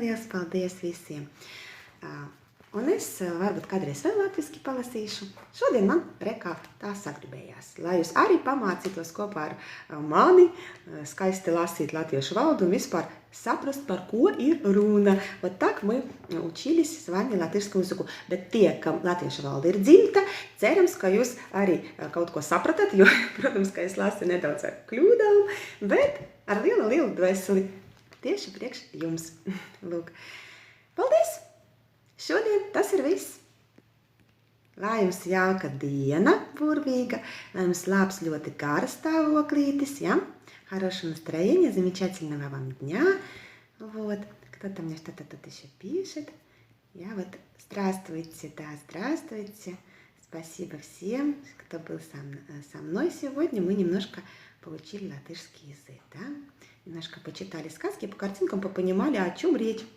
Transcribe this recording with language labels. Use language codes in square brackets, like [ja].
[lv] Liels paldies visiem. Un es varbūt kādreiz vēl latviski palasīšu. Šodien man rekā tā sagribējās, lai jūs arī pamācītos kopā ar mani skaisti lasīt latviešu valoду un vispār saprast, par ko ir runa. [ru] Вот так мы учились с вами латышскому языку. [lv] Bet tie, kam latviešu valoda ir dzimta, cerams, ka jūs arī kaut ko sapratat, jo, protams, ka es lasu nedaudz ar kļūdām, bet ar lielu dvēseli tieši priekš jums. Lūk. Paldies! Šodien tas ir viss. Lai jums jauka diena, бурвīga, lai jums labs ļoti garas stāvoklītis, ja? [ru] Хорошего настроения, замечательного вам дня. Вот. Кто-то мне что-то тут еще пишет. Я вот, здравствуйте, да, здравствуйте. Спасибо всем, кто был со мной сегодня. Мы немножко получили латышский язык, да? Немножко почитали сказки, по картинкам попонимали, о чем речь.